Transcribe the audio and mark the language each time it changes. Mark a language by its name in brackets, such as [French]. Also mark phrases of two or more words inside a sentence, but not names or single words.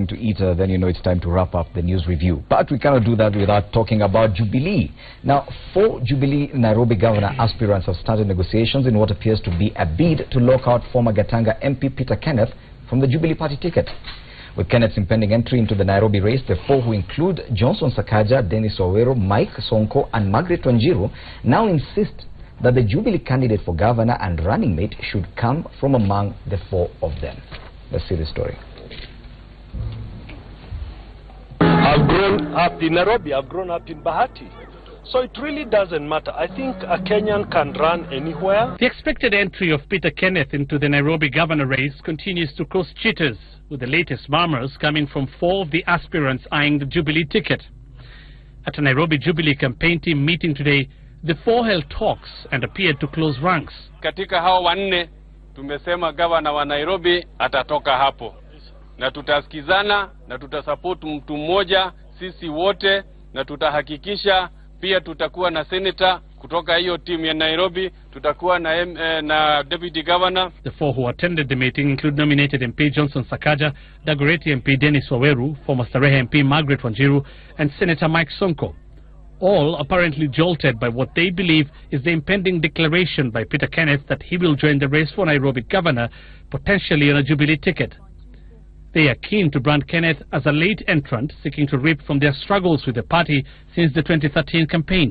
[English] to eat, then you know it's time to wrap up the news review. But we cannot do that without talking about Jubilee. Now, 4 Jubilee Nairobi governor aspirants have started negotiations in what appears to be a bid to lock out former Gatanga MP Peter Kenneth from the Jubilee Party ticket. With Kenneth's impending entry into the Nairobi race, the 4, who include Johnson Sakaja, Dennis Waweru, Mike Sonko and Margaret Wanjiru, now insist that the Jubilee candidate for governor and running mate should come from among the 4 of them. Let's see the story. I've grown up in Nairobi, I've grown up in Bahati. So it really doesn't matter. I think a Kenyan can run anywhere. The expected entry of Peter Kenneth into the Nairobi governor race continues to cause jitters, with the latest murmurs coming from 4 of the aspirants eyeing the Jubilee ticket. At a Nairobi Jubilee campaign team meeting today, the 4 held talks and appeared to close ranks. [Swahili] Katika hao wanne, tumesema governor wa Nairobi atatoka hapo. Na tutasikizana na tutasupport mtu mmoja sisi wote, na tutahakikisha pia tutakuwa na senator kutoka hiyo team ya Nairobi, tutakuwa na [English] deputy governor. The 4 who attended the meeting include nominated MP Johnson Sakaja, Dagoretti MP Dennis Waweru, former Starehe MP Margaret Wanjiru and Senator Mike Sonko. All apparently jolted by what they believe is the impending declaration by Peter Kenneth that he will join the race for Nairobi governor, potentially on a Jubilee ticket. They are keen to brand Kenneth as a late entrant seeking to reap from their struggles with the party since the 2013 campaigns.